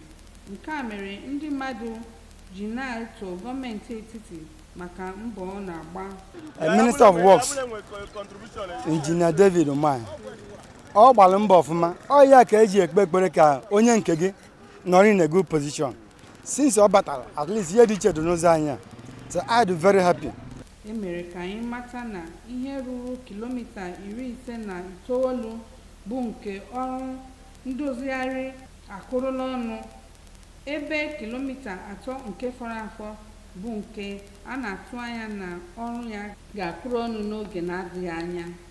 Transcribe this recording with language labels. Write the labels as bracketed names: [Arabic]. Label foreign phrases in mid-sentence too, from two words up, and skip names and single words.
[Igbo] Nke a mere ndị mmadụ ji na-eto gọọmenti etiti maka mbọ ọ na-agba. Minister of Works Engineer David Umahi ọ gbara mbọ ọfụma. Ọ ya ka eji ekpe ekpere ka onye nke gị nọrọ [English] in a good position. [Igbo] Since ọ batara, [English] at least [Igbo] ihe dị iche dị n'ụzọ anyị a. [English] So I am very happy. [Igbo] E mere ka anyị mata na ihe ruru kilomita 59 bụ nke ọrụ ndozigharị akụrụla ọnụ, ebe kilomita 3 nke fọrọ afọ bụ nke a na-atụ anya na ọrụ ya ga-akụrụ ọnụ n'oge na-adịghị anya.